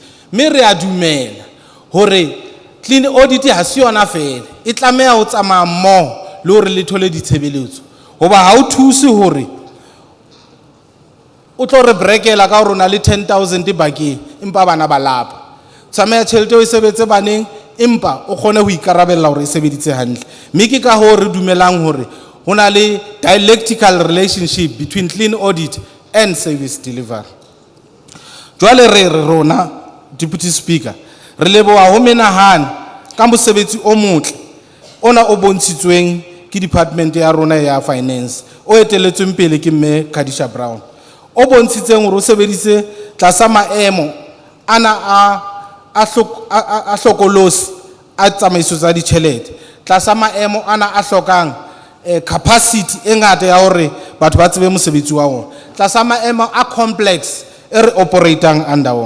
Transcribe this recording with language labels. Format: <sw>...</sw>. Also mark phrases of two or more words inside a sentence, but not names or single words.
<st>Mme re a dumela hore</st> <en>clean audit</en> <st>ha se yona fela, e tlameha ho tsamaya mmoho le hore le thole ditshebeletso, hoba ha o thuse hore o tlo re brekela ka hore o na le 10,000 bakeng empa bana ba lapa. Tsamaya tjhelete o e sebetse baneng empa o kgone ho ikarabella hore e sebeditse hantle. Mme ke ka ho re dumelang hore ho na le</st> <en>dialectical relationship between clean audit and service delivery.</en> <st>Jwale re rona</st> <en>Deputy Speaker,</en> <st>re leboha ho menahane ka mosebetsi o motle ona o bontshitsweng ke department ya rona ya finance o eteletsweng pele ke mme Khadisha Brown, o bontshitseng hore o sebedise tlasa maemo ana a hlokolosi a tsamaiso tsa ditjhelete, tlasa maemo ana a hlokang capacity e ngata ya hore batho ba tsebe mosebetsi wa ona, tlasa maemo a complex e re operatang under ona.</st>